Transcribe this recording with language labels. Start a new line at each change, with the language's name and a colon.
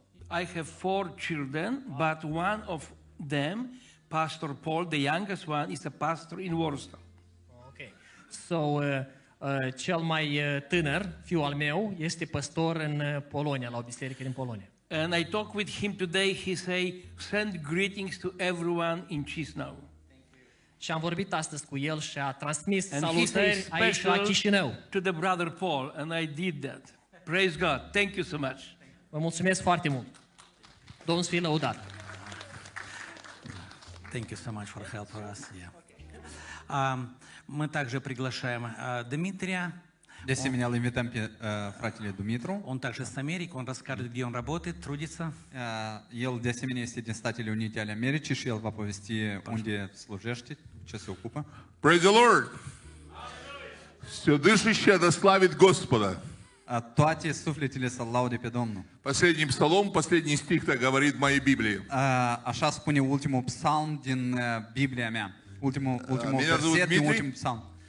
English: I have 4 children, but one of them, Pastor Paul, the youngest one, is a pastor in Warsaw. Okay.
Romanian: So, cel mai tânăr, fiul al meu, este păstor în Polonia, la o biserică din Polonia.
English: And I talked with him today. He say, send greetings to everyone in Chisinau.
Romanian: Și am vorbit astăzi cu el și a transmis salutări aici la Chișinău.
English: To the brother Paul, and I did that. Praise God. Thank you so much.
Romanian: Vă mulțumesc foarte mult. Domnul să fie lăudat.
English: Thank you so much for help for us. Yeah.
Russian: Мы также приглашаем Дмитрия.
Romanian: De asemenea, îl invităm pe fratele Dumitru.
Russian: Он также с Америки, он расскажет, где он работает, трудится.
Romanian: El, de asemenea, este din Statele Unite ale Americii și el va povesti unde slujește, ce se ocupă.
English: Praise the Lord!
Russian: Все дышащее да славит Господа.
Romanian: Toate sufletele să laude pe Domnul.
Russian: Последний псалом, последний стих-то говорит в моей Библии.
Romanian: Așa spune ultimul psalm din Biblia mea. Ultimul verset din ultimul psalm.